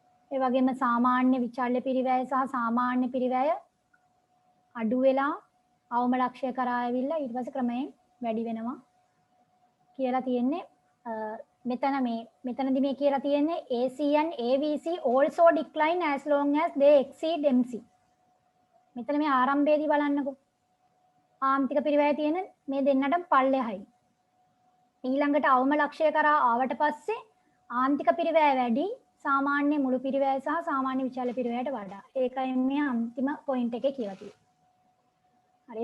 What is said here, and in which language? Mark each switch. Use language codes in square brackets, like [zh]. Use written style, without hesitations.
[si] ඒ වගේම සාමාන්‍ය විචල්්‍ය පිරිවැය සහ සාමාන්‍ය පිරිවැය අඩු වෙලා අවම ලක්ෂ්‍ය කරා ඇවිල්ලා ඊට පස්සේ ක්‍රමයෙන් වැඩි වෙනවා කියලා තියෙන්නේ. මෙතනදී මේ කියලා තියෙන්නේ [en] AC and ABC also decline as long as they exceed MC. [si] මෙතන මේ ආරම්භයේදී බලන්නකෝ. ආන්තික පිරිවැය තියෙන මේ දෙන්නට පල්ලෙහායි. ඊළඟට අවම ලක්ෂය කරා ආවට පස්සේ ආන්තික පිරිවැය වැඩි සාමාන්‍ය මුළු පිරිවැය සහ සාමාන්‍ය විචාල පිරිවැයට වඩා. ඒකයි මේ අන්තිම පොයින්ට් එකේ කියලා තියෙන්නේ. හරි.